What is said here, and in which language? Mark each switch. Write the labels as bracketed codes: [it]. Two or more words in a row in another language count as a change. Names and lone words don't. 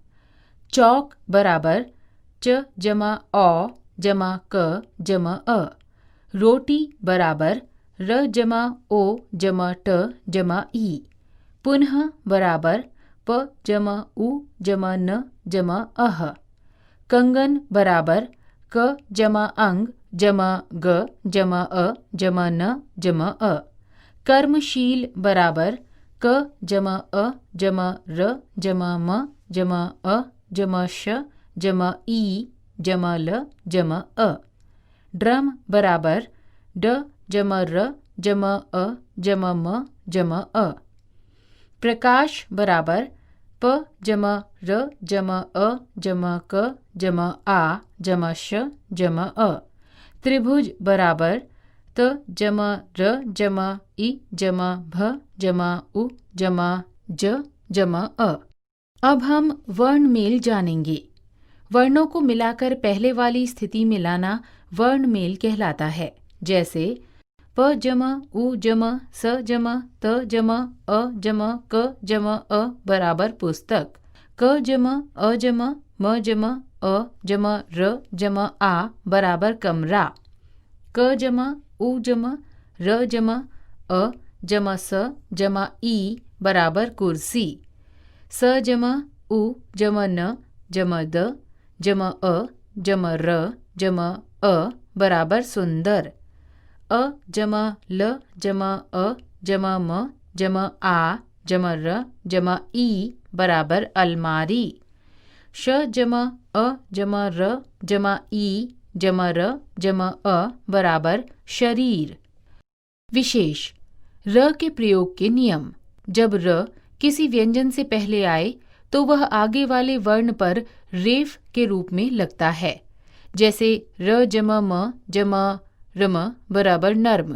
[hi] चौक बराबर च जमा औ जमा क जमा अ। रोटी बराबर र जमा ओ जमा ट जमा ई। पुनः बराबर प जमा उ जमा न जमा अह। कंगन बराबर क जमा अंग जमा ग जमा अ जमा न जमा अ। कर्मशील बराबर क जमा अ जमा र जमा म जमा अ जमा श जमा ई जमा ल जमा अ। ड्रम बराबर ड जमा र जमा अ जमा म जमा अ। प्रकाश बराबर प जमा र जमा अ जमा क जमा आ जमा श जमा अ। त्रिभुज बराबर त जमा र जमा इ जमा भ जमा उ जमा ज जमा अ। अब हम वर्ण मेल जानेंगे। वर्णों को मिलाकर पहले वाली स्थिति में लाना वर्ण मेल कहलाता है। जैसे प जमा उ जमा स जमा त जमा अ जमा क जमा अ बराबर पुस्तक। क जमा अ जमा म जमा अ जमा र जमा आ बराबर कमरा। क जमा उ जमा र जमा अ जमा स जमा ई बराबर कुर्सी। स जमा उ जमा न जमा द जमा अ जमा र जमा अ बराबर सुंदर। अ जमा ल जमा अ जमा म जमा आ जमा र जमा ई बराबर अलमारी। श जमा अ जमा र जमा ई जमा र जमा अ बराबर शरीर। विशेष र के प्रयोग के नियम। जब र किसी व्यंजन से पहले आए तो वह आगे वाले वर्ण पर रेफ के रूप में लगता है। जैसे र जमा म जमा रम बराबर नर्म।